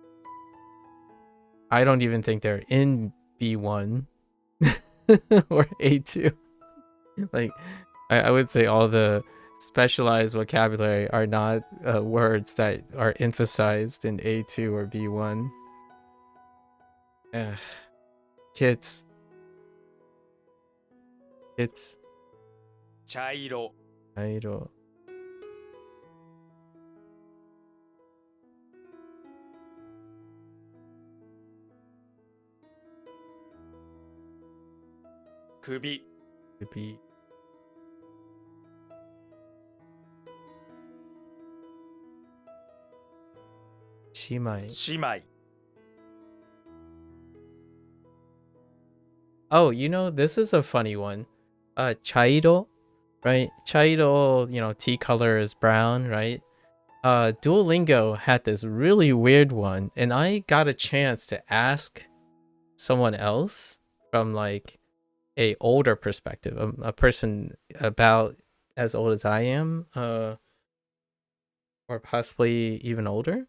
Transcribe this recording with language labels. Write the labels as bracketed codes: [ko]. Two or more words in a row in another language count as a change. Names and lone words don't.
[en] I don't even think they're in B1 or A2. Like, I would say all the specialized vocabulary are not words that are emphasized in A2 or B1. Kids. [ja] 茶色 [en] Idol. [ja] 首 [en] Be 姉妹. [ja] 姉妹 [en] Oh, you know, this is a funny one. Chairo, right? Chairo, you know, tea color is brown, right? Duolingo had this really weird one, and I got a chance to ask someone else from like a older perspective, a person about as old as I am, or possibly even older.